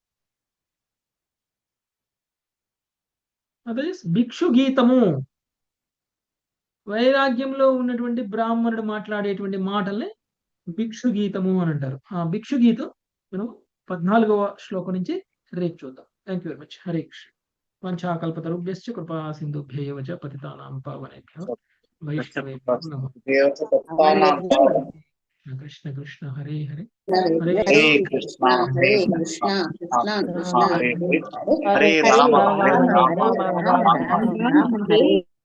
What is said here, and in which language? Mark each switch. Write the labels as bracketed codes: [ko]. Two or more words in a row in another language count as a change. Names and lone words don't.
[te] అదే భిక్షు గీతము. వైరాగ్యంలో ఉన్నటువంటి బ్రాహ్మణుడు మాట్లాడేటువంటి మాటల్ని భిక్షు గీతము అని అంటారు. ఆ భిక్షు గీతం మనం 14వ శ్లోకం నుంచి రేపు చూద్దాం. [en] thank you very much. [te] హరే కృష్ణ. [sa] వంచాకల్పతరుభ్యశ్చ కృపా సింధుభ్యైవ చ పతితానాం పావనేభ్యో వైష్ణవేభ్యో నమః. కృష్ణ కృష్ణ హరే హరే హరే కృష్ణ హరే కృష్ణ కృష్ణ కృష్ణ హరే హరే రామ హరే రామ రామ రామ హరే